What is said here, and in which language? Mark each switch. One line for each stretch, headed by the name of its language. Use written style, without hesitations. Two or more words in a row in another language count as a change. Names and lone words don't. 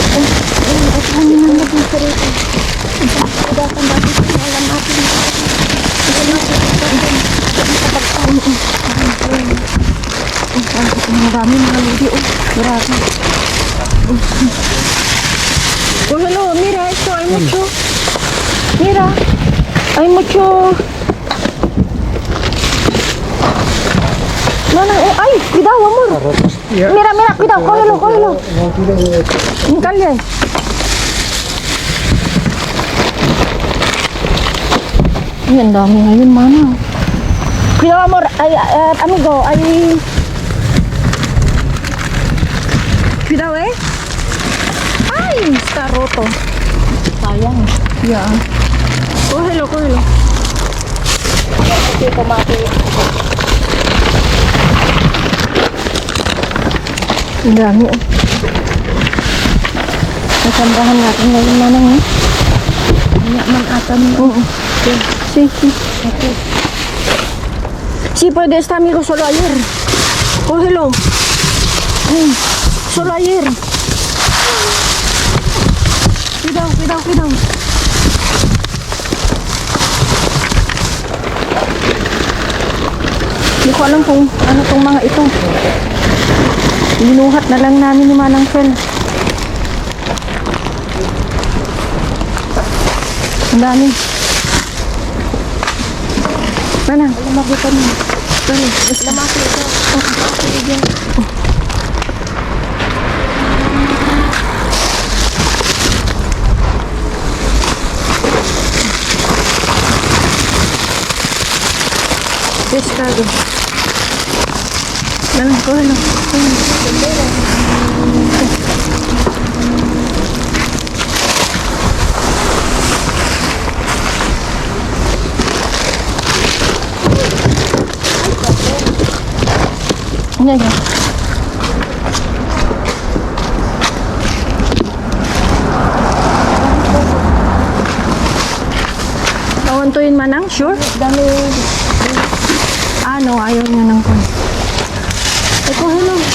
Filipino: Ay, at ano naman natin sa rito. Dapat natin alam natin. Ang dami mga lodi, oh. Grabe. Oh, hello,
Spanish: mira, esto, hay mucho. Mira, hay mucho. No, no, ay, cuidado, amor. Mira, mira, cuidado, cógelo, cógelo.
Filipino: Encalye. Ay, ang dami ngayon, mana.
Spanish: Cuidado, amor. Ay, amigo, ay... Cuidado, eh. Ay, está roto. Sayang. Ya. Cógelo, cógelo.
Filipino: Ito, tomate. Ang dami, oh. Nasambahan natin ngayon, manang, eh. Nyaman ata mo. Oo.
Spanish: Sí, sí. Sí, puede estar, amigo, solo ayer. Cógelo. Solo ayer. Cuidado, cuidado, cuidado.
Filipino: Hindi ko alam kung ano tong mga ito. Binuhat na lang namin ni Manang Fel. Ang dami. Manang, lamaki ka niya. Lamaki ito. Pescado.
Spanish: Manang, cógelo. Ya, ya.
Filipino: Tawantuin manang, sure? Dami. Ano, ayaw niya ng kon. Ay, hello.